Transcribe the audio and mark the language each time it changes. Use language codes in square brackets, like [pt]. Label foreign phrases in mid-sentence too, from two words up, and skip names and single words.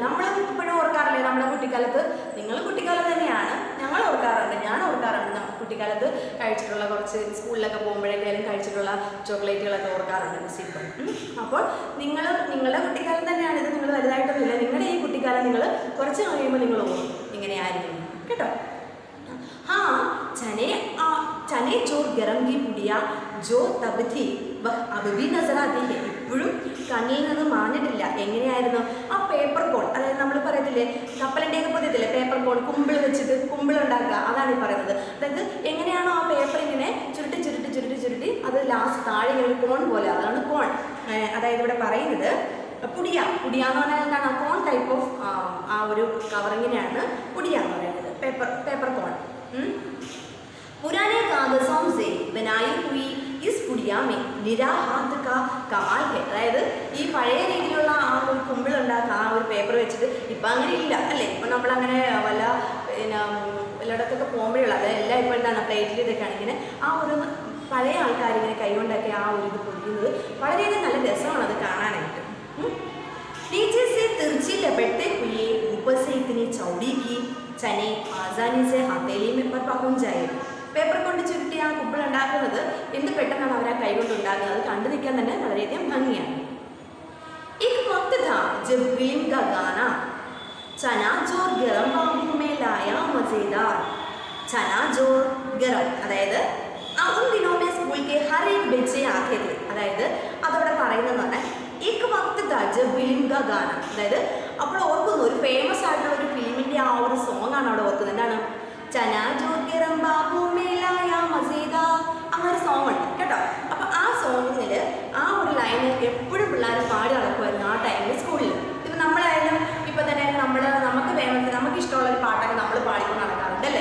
[ml] നമ്മൾ ഇപ്പോഴും ഓർക്കാറില്ലേ നമ്മുടെ കുട്ടിക്കാലത്ത്? നിങ്ങൾ കുട്ടിക്കാലത്ത് തന്നെയാണ്, ഞങ്ങൾ ഓർക്കാറുണ്ട്, ഞാൻ ഓർക്കാറുണ്ട്. കുട്ടിക്കാലത്ത് കഴിച്ചിട്ടുള്ള കുറച്ച് സ്കൂളിലൊക്കെ പോകുമ്പോഴേക്കാളും കഴിച്ചിട്ടുള്ള ചോക്ലേറ്റുകളൊക്കെ ഓർക്കാറുണ്ട് മിസ് ഇപ്പോൾ. അപ്പോൾ നിങ്ങളുടെ കുട്ടിക്കാലം തന്നെയാണ് ഇത്. നിങ്ങൾ വലുതായിട്ടൊന്നുമില്ല. നിങ്ങളുടെ ഈ കുട്ടിക്കാലം നിങ്ങൾ കുറച്ച് കഴിയുമ്പോൾ നിങ്ങൾ ഓർക്കും ഇങ്ങനെയായിരിക്കും കേട്ടോ. [hi] हाँ चने जो गरम की पुड़िया जो तब थी वह अब भी नजर आती है. [ml] ഇപ്പോഴും കണ്ണിൽ നിന്ന് മാഞ്ഞിട്ടില്ല. എങ്ങനെയായിരുന്നു ആ [en] paper cone, [ml] അതായത് നമ്മൾ പറയത്തില്ലേ കപ്പലണ്ടിയൊക്കെ പൊതിയത്തില്ലേ [en] paper cone, [ml] കുമ്പിളുണ്ടാക്കുക, അതാണ് ഈ പറയുന്നത്. അതായത് എങ്ങനെയാണോ ആ പേപ്പർ ഇങ്ങനെ ചുരുട്ടി അത് ലാസ്റ്റ് താഴെ ഇങ്ങനെ കോൺ പോലെ, അതാണ് കോൺ. അതായത് ഇവിടെ പറയുന്നത് പുടിയ എന്ന് പറഞ്ഞാൽ എന്താണ് [en] cone type of [ml] ആ ഒരു കവറിങ്ങിനെയാണ് പുടിയ എന്ന് പറയുന്നത്. [en] paper cone [hi] पुराने कागजों से बनाई हुई इस पुड़िया में निरा हाथ का कमाल है. [ml] അതായത് ഈ പഴയ രീതിയിലുള്ള ആ ഒരു കുമ്പിളുണ്ടാക്കുക ആ ഒരു പേപ്പർ വെച്ചിട്ട് ഇപ്പം അങ്ങനെ ഇല്ല അല്ലേ. ഇപ്പം നമ്മളങ്ങനെ എല്ലായിടത്തൊക്കെ പോകുമ്പോഴുള്ള അതെല്ലാം ഇപ്പോൾ എന്താണ് പ്ലേറ്റിൽ ഇതൊക്കെയാണ് ഇങ്ങനെ ആ ഒരു പഴയ ആൾക്കാരിങ്ങനെ കൈകൊണ്ടൊക്കെ ആ ഒരു ഇത് പൊടിക്കുന്നത് വളരെയധികം നല്ല രസമാണ് അത് കാണാനായിട്ട്. [hi] नीचे से तिरछी लपेटते हुए ऊपर से इतनी चौड़ी की चने आसानी से हथेली में पर पहुंच जाए. [ml] പേപ്പർ കൊണ്ട് ചുരുട്ടി ആ കുപ്പിൾ ഉണ്ടാക്കുന്നത് എന്ത് പെട്ടെന്നാണ് അവർ ആ കൈ കൊണ്ട് ഉണ്ടാക്കുന്നത്. അത് കണ്ടു നിൽക്കാൻ തന്നെ വളരെയധികം ഭംഗിയാണ്. [hi] एक वक्त था जब फिल्म का गाना चना जोर गरम बाबू में लाया मजेदार. चना जोर गरम അതായത് उन दिनों में स्कूल के हर एक बच्चे आते थे. [ml] അതായത് അതവിടെ പറയുന്നതെന്ന് പറഞ്ഞാൽ [hi] एक वक्त था जब फिल्म का गाना, [ml] അതായത് അപ്പോൾ ഓർക്കുന്നു ഒരു ഫേമസ് ആയിട്ടുള്ള ഒരു ഫിലിമിൻ്റെ ആ ഒരു സോങ് ആണ് അവിടെ ഓർക്കുന്നത്. എന്താണ് [hi] चना जोर गरम बाबू मेलाया मज़ेदा, [ml] അങ്ങനെ ഒരു സോങ് ഉണ്ട് കേട്ടോ. അപ്പോൾ ആ സോങ്ങിൽ ആ ഒരു ലൈന് എപ്പോഴും പിള്ളേർ പാടി നടക്കുമായിരുന്നു ആ ടൈമിൽ സ്കൂളിൽ. ഇപ്പം നമ്മളായാലും ഇപ്പം തന്നെ നമുക്ക് ഇഷ്ടമുള്ള ഒരു പാട്ടൊക്കെ നമ്മൾ പാടിക്കൊണ്ട് നടക്കാറുണ്ട് അല്ലേ.